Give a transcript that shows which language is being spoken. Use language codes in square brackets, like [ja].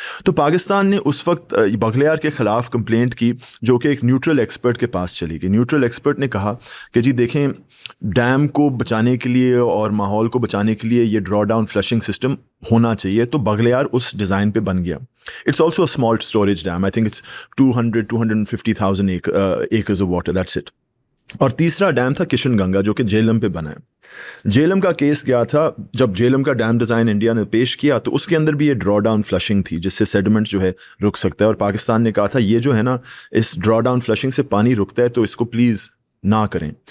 [ur] تو پاکستان نے اس وقت بغلیار کے خلاف کمپلینٹ کی, جو کہ ایک نیوٹرل ایکسپرٹ کے پاس چلی گئی. نیوٹرل ایکسپرٹ نے کہا کہ جی دیکھیں, ڈیم کو بچانے کے لیے اور ماحول کو بچانے کے لیے یہ ڈرا ڈاؤن فلشنگ سسٹم ہونا چاہیے. تو بغلیار اس ڈیزائن پہ بن گیا. [en] It's also a small storage dam. I think it's 250,000 acres of water. That's it. [ur] اور تیسرا ڈیم تھا کشن گنگا, جو کہ جیلم پہ بنا ہے. جیلم کا کیس کیا تھا, جب جیلم کا ڈیم ڈیزائن انڈیا نے پیش کیا تو اس کے اندر بھی یہ ڈرا ڈاؤن فلشنگ تھی, جس سے سیڈمنٹ جو ہے رک سکتا ہے, اور پاکستان نے کہا تھا یہ جو ہے نا, اس ڈرا ڈاؤن فلشنگ سے پانی رکتا ہے, تو اس کو پلیز نہ کریں.